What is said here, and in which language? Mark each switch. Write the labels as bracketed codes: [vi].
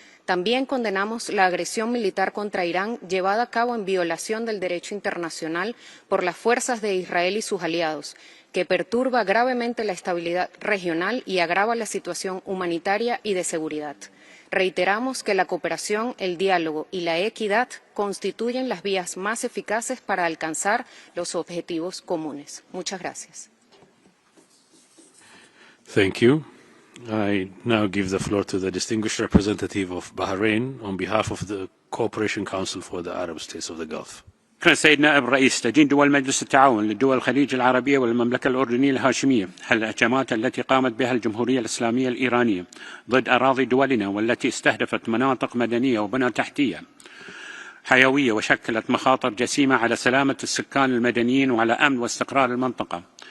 [es] También condenamos la agresión militar contra Irán llevada a cabo en violación del derecho internacional por las fuerzas de Israel y sus aliados, que perturba gravemente la estabilidad regional y agrava la situación humanitaria y de seguridad. Reiteramos que la cooperación, el diálogo y la equidad constituyen las vías más eficaces para alcanzar los objetivos comunes. Muchas gracias. [en] Thank you. I now give the floor to the distinguished representative of Bahrain on behalf of the Cooperation Council for the Arab States of the Gulf. [ar] سيد نائب الرئيس، تدين دول مجلس التعاون لدول الخليج العربية والمملكة الأردنية الهاشمية الهجمات التي قامت بها الجمهورية الإسلامية الإيرانية ضد أراضي دولنا، والتي استهدفت مناطق مدنية وبنى تحتية حيوية وشكلت مخاطر جسيمة على سلامة السكان المدنيين وعلى أمن واستقرار المنطقة.